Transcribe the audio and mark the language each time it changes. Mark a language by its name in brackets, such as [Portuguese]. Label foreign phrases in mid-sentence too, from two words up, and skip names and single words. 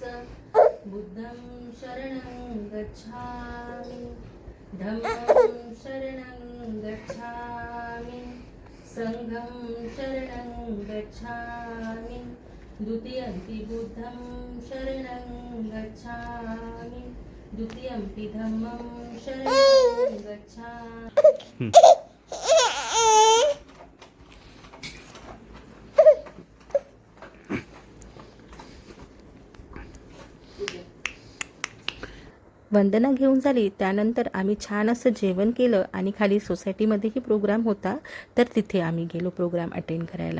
[Pali] बुद्धं शरणं गच्छामि, धम्मं शरणं गच्छामि, संघं शरणं गच्छामि, द्वितीयंपि बुद्धं शरणं गच्छामि, द्वितीयंपि धम्मं शरणं गच्छामि. [Marathi] वंदना घेऊन झाली त्यानंतर आम्ही छान असं जेवण केलं आणि खाली सोसायटीमध्येही प्रोग्राम होता, तर तिथे आम्ही गेलो [English] program attend [Marathi] करायला.